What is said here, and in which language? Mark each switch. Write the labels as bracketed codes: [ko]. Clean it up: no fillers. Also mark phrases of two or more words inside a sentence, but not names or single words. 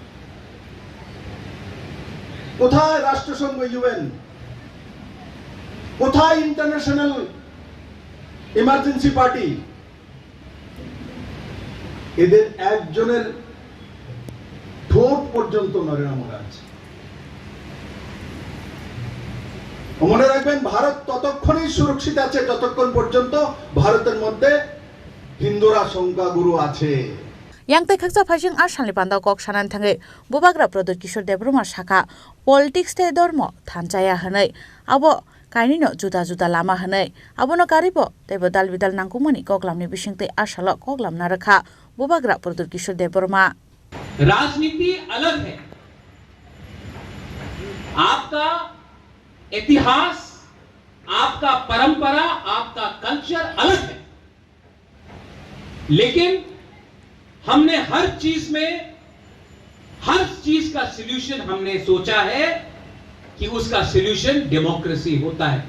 [bn] কোথায় রাষ্ট্রসংঘ ইউএন কোথায় ইন্টারন্যাশনাল ইমার্জেন্সি পার্টি এদের একজনের ঠোঁট পর্যন্ত নড়ে না মহারাজ মনে রাখবেন ভারত ততক্ষণই সুরক্ষিত আছে যতক্ষণ পর্যন্ত ভারতের মধ্যে হিন্দুরা সংখ্যাগুরু আছে [trp] yang te khaksa phajing asalni panda kok shanan thange bubagra Pradeep Kishore Deb Burma saka politics te dormo thanchaya hanai abo kainino juda lama hanai abono karibo tebo dalbidal nangkumani koklamni bisingte asalo koklam narakha बुबाग्रा प्रदुर किशोर देबबर्मा [hi] राजनीति अलग है, आपका इतिहास, आपका परंपरा, आपका कल्चर अलग है, लेकिन हमने हर चीज का सॉल्यूशन हमने सोचा है कि उसका [en] solution democracy [hi] होता है।